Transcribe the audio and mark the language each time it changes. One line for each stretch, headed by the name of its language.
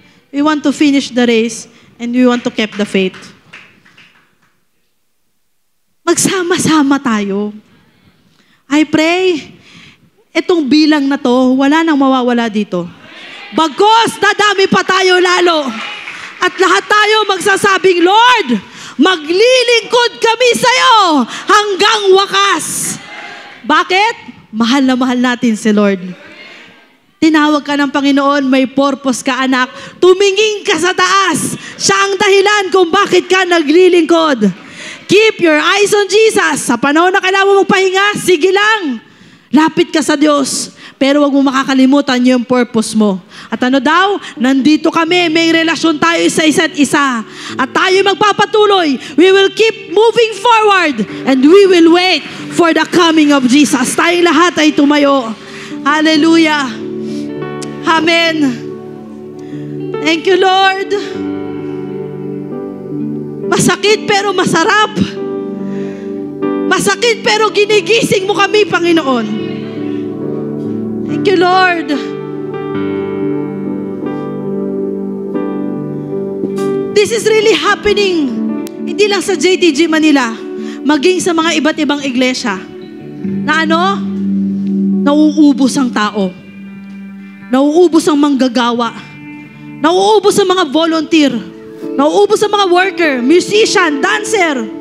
English: We want to finish the race and we want to keep the faith.
Filipino: Magsama-sama tayo.
English: I pray,
Filipino: itong bilang na to, wala nang mawawala dito. Bagos, dadami pa tayo lalo. At lahat tayo magsasabing, Lord, maglilingkod kami sa'yo hanggang wakas. Bakit? Mahal na mahal natin si Lord. Tinawag ka ng Panginoon, may purpose ka anak. Tumingin ka sa taas. Siya ang dahilan kung bakit ka naglilingkod.
English: Keep your eyes on Jesus.
Filipino: Sa panahon na kailangan mo magpahinga, sige lang. Lapit ka sa Diyos. Pero wag mo makakalimutan yung purpose mo. At ano daw? Nandito kami, may relasyon tayo sa isa't isa. At tayo magpapatuloy.
English: We will keep moving forward and we will wait for the coming of Jesus.
Filipino: Tayong lahat ay tumayo. Hallelujah. Amen.
English: Thank you, Lord.
Filipino: Masakit pero masarap. Masakit pero ginigising mo kami, Panginoon.
English: Thank you, Lord. This is really happening.
Filipino: Hindi lang sa JTG Manila, maging sa mga iba't ibang iglesia. Na nauubos ang tao. Nauubos ang manggagawa. Nauubos ang mga volunteer. Nauubos ang mga worker, musician, dancer.